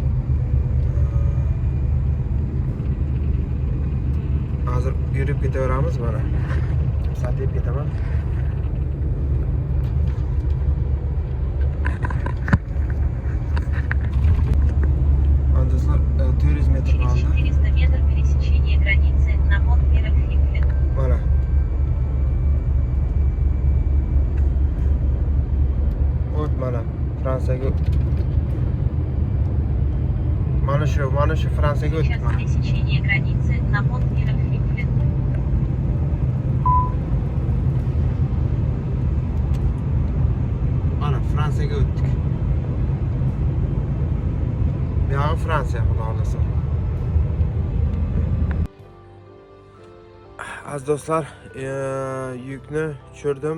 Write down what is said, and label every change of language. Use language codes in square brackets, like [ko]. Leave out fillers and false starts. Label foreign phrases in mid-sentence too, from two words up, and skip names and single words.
[uz] Hozir yurib ketaveramiz mana. Satib ketaman. Do'stlar, 400 metr qoldi. 400 metr [ru] пересечение границы на Монт-Мирафикле. [uz] Mana. Mana Fransiyaga. Mana shu Fransiyaga o'tdik. [ru] Сейчас пересечение границы на Монт-Мирафикле. [uz] Mana Fransiyaga o'tdik. Bu yoq Fransiya, xudo xolasa. Aziz do'stlar, yukni tushirdim.